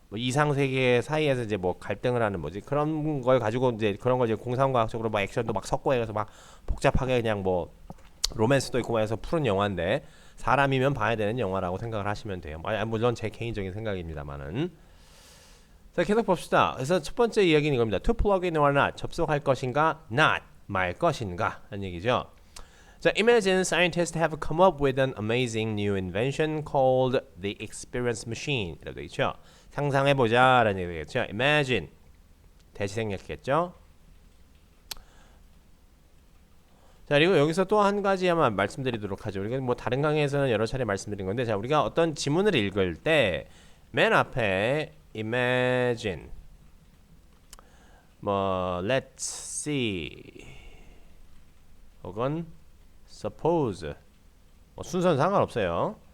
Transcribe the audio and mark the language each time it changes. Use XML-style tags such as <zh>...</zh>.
<ko>이상 세계 사이에서 이제 갈등을 하는 그런 걸 가지고 이제 그런 걸 이제 공상과학적으로 액션도 섞고 해서 복잡하게 그냥 로맨스도 있고 해서 푸는 영화인데 사람이면 봐야 되는 영화라고 생각을 하시면 돼요. 물론 제 개인적인 생각입니다만은. 자, 계속 봅시다. 그래서 첫 번째 이야기는 이겁니다.</ko> <en>To plug in or not.</en> <ko>접속할 것인가?</ko> <en>Not.</en> <ko>말 것인가? 라는 얘기죠.</ko> <en>자, imagine scientists have come up with an amazing new invention called the experience machine.</en> <ko>이라고 되어 있죠. 상상해보자 라는 얘기겠죠. Imagine. 대시 생략했겠죠. 자, 그리고 여기서 또 한 가지 아마 말씀드리도록 하죠. 우리가 다른 강의에서는 여러 차례 말씀드린 건데, 자, 우리가 어떤 지문을 읽을 때 맨 앞에 imagine,</ko> <en>let's see,</en> <ko>혹은 suppose, 순서는 상관없어요.</ko>